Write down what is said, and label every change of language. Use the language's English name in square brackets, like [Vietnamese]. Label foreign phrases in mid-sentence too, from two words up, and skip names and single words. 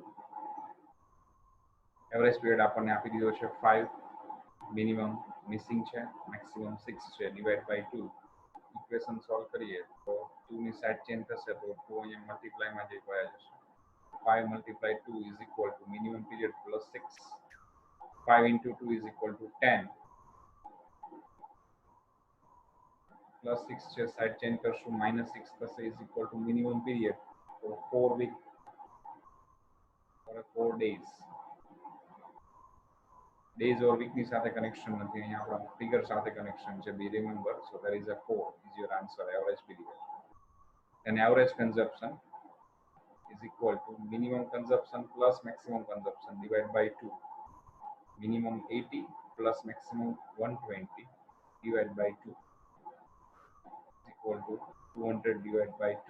[English] Average period [Gujarati] આપણને આપી દીધો છે 5, [English] minimum missing [Gujarati] છે, મેક્સિમમ 6 છે, [English] divide by 2. [Gujarati] ઇક્વેશન સોલ્વ કરીએ તો 2 ની સાઇડ ચેન્જ થશે તો 2 અહીંયા મલ્ટીપ્લાયમાં જઈ ગયા જશે. [English] 5 multiplied 2 is equal to minimum period plus 6. 5 into 2 is equal to 10. Plus 6 છે, side change કરશું, minus 6 થશે, is equal to minimum period. So 4 week or 4 days. Days or week [Gujarati] ની સાથે કનેક્શન નથી, અહીંયા આપણા ફિગર સાથે કનેક્શન છે, [English] be remember. So there is a 4 is your answer, average period. And average consumption is equal to minimum consumption plus maximum consumption divided by 2. Minimum 80 plus maximum 120 divided by 2 is equal to 200 divided by 2.